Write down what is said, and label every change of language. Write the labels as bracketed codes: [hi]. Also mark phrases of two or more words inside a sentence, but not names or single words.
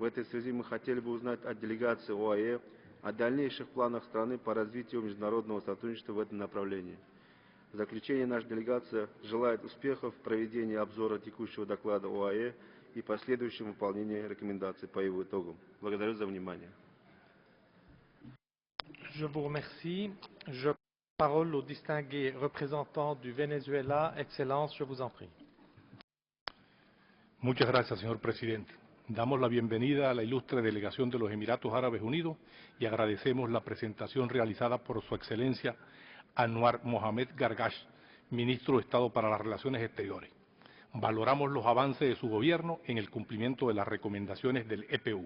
[ru] В этой связи мы хотели бы узнать от делегации ОАЭ о дальнейших планах страны по развитию международного сотрудничества в этом направлении. В заключение наша делегация желает успехов в проведении обзора текущего доклада ОАЭ и последующем выполнении рекомендаций по его итогам. Благодарю за внимание. [fr] Je vous remercie. Je passe la parole au distingué représentant du Venezuela. Excellence, je vous en prie. [es] Muchas gracias, señor presidente. Damos la bienvenida a la ilustre delegación de los Emiratos Árabes Unidos y agradecemos la presentación realizada por Su Excelencia Anwar Mohamed Gargash, Ministro de Estado para las Relaciones Exteriores. Valoramos los avances de su gobierno en el cumplimiento de las recomendaciones del EPU.